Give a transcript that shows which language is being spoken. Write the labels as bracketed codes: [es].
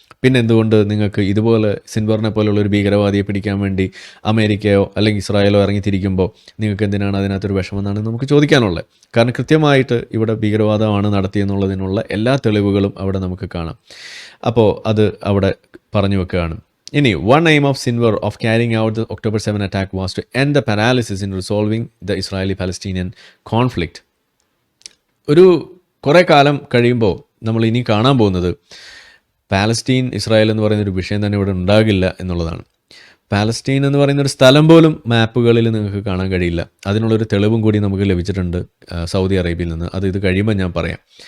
[ml] പിന്നെ എന്തുകൊണ്ട് നിങ്ങൾക്ക് ഇതുപോലെ സിൻവറിനെ പോലുള്ള ഒരു ഭീകരവാദിയെ പിടിക്കാൻ വേണ്ടി അമേരിക്കയോ അല്ലെങ്കിൽ ഇസ്രായേലോ ഇറങ്ങിത്തിരിക്കുമ്പോൾ നിങ്ങൾക്ക് എന്തിനാണ് അതിനകത്തൊരു വിഷമെന്നാണ് നമുക്ക് ചോദിക്കാനുള്ളത്. കാരണം കൃത്യമായിട്ട് ഇവിടെ ഭീകരവാദമാണ് നടത്തിയെന്നുള്ളതിനുള്ള എല്ലാ തെളിവുകളും അവിടെ നമുക്ക് കാണാം. അപ്പോൾ അത് അവിടെ പറഞ്ഞു വെക്കുകയാണ്. [en] ഇനി one aim of Sinwar of carrying out the October 7 attack was to end the paralysis in resolving the Israeli-Palestinian conflict. [ml] ഒരു കുറേ കാലം കഴിയുമ്പോൾ നമ്മൾ ഇനി കാണാൻ പോകുന്നത് പാലസ്തീൻ ഇസ്രായേൽ എന്ന് പറയുന്നൊരു വിഷയം തന്നെ ഇവിടെ ഉണ്ടാകില്ല എന്നുള്ളതാണ്. പാലസ്തീൻ എന്ന് പറയുന്നൊരു സ്ഥലം പോലും മാപ്പുകളിൽ നിങ്ങൾക്ക് കാണാൻ കഴിയില്ല. അതിനുള്ളൊരു തെളിവും കൂടി നമുക്ക് ലഭിച്ചിട്ടുണ്ട് സൗദി അറേബ്യയിൽ നിന്ന്. അത് ഇത് കഴിയുമ്പോൾ ഞാൻ പറയാം.